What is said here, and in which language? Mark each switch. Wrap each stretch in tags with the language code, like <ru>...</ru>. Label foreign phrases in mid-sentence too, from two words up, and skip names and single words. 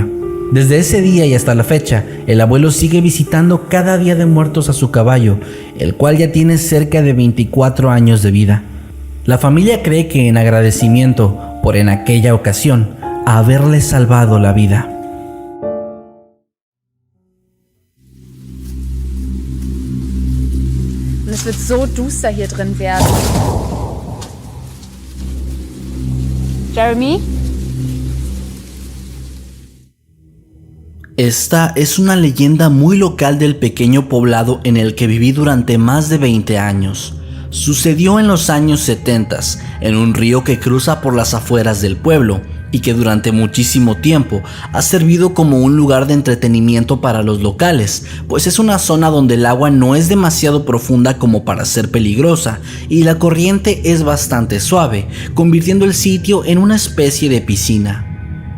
<es>Desde ese día y hasta la fecha, el abuelo sigue visitando cada día de muertos a su caballo, el cual ya tiene cerca de 24 años de vida. La familia cree que en agradecimiento por en aquella ocasión haberle salvado la vida.</es> <de>Und es wird so duster hier drin werden. Jeremy?</de> <es>Esta es una leyenda muy local del pequeño poblado en el que viví durante más de 20 años. Sucedió en los años 70, en un río que cruza por las afueras del pueblo y que durante muchísimo tiempo ha servido como un lugar de entretenimiento para los locales, pues es una zona donde el agua no es demasiado profunda como para ser peligrosa y la corriente es bastante suave, convirtiendo el sitio en una especie de piscina.</es>